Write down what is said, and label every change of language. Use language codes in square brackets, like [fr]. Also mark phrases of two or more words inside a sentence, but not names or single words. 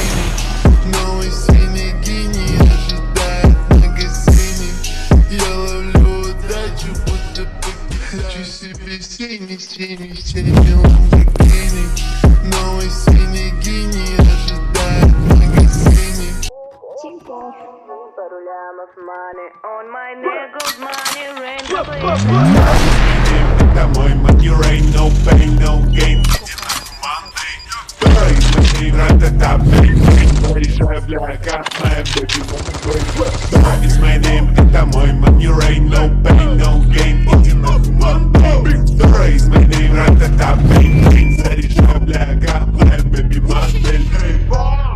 [ru] Новый синий гений ожидает в магазине. Я ловлю удачу, будто покидаю. Хочу себе синий ламборгини. Новый синий гений ожидает в магазине. Пару лямов [en] money on my niggas money rain. [ru] Это мой [en] money rain, no pain, no gain. [ru] Решаю, бля, как моя [en] baby, it's my name, [ru] это мой [en] money rain, no pain, no gain. [ru] Иди нахуй, [en] Monday, it's my name, ратата, бейн, бейн. [ru] Решаю, бля, как моя [en] baby, Monday.